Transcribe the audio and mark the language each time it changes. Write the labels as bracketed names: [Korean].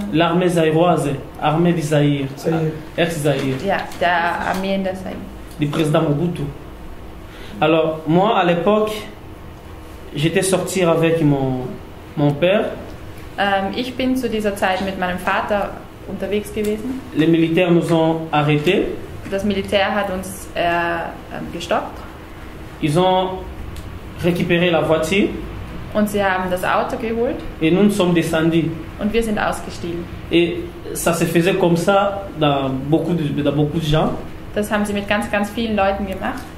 [French] L'armée zaïroise, armée du Zaïre, Zaïre. ex-Zaïre, [German] Ja, der Armeen der Zaire. [French] du président Mobutu. Alors, moi, à l'époque, j'étais sorti avec mon père. [German] Ich bin zu dieser Zeit mit meinem Vater unterwegs gewesen. [French] Les militaires nous ont arrêtés. [German] Das Militär hat uns gestoppt [French] Ils ont récupéré la voiture [German] und sie haben das Auto geholt [French] et nous nous sommes descendus. [German] und wir sind ausgestiegen. [French] Et ça se faisait comme ça dans beaucoup de gens. [German] Das haben sie mit ganz, ganz vielen Leuten gemacht.